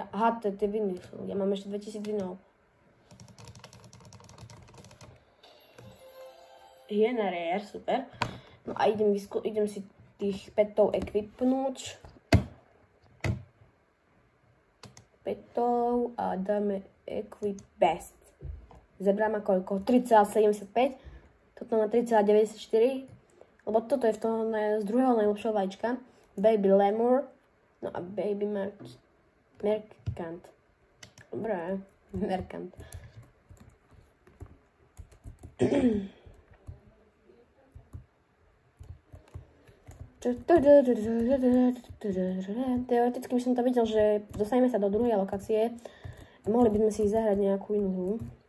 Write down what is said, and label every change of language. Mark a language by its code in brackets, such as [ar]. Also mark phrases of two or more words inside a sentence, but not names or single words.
[sk] Aha, to je tie viny sú. Ja mám ešte 2000 vinov. Hyena Rare, super. No a idem si tých petov equipnúť. Petov a dáme [en] equip best. [sk] Zebra má koľko? 3,75. Toto má 3,94. Lebo toto je z druhého najlepšieho vajíčka. Baby Lemur. No a Baby Merkant. Dobre, Merkant. Teoreticky by som to videl, že dostaneme sa do druhej lokácie a mohli by sme si zahrať nejakú inú hru.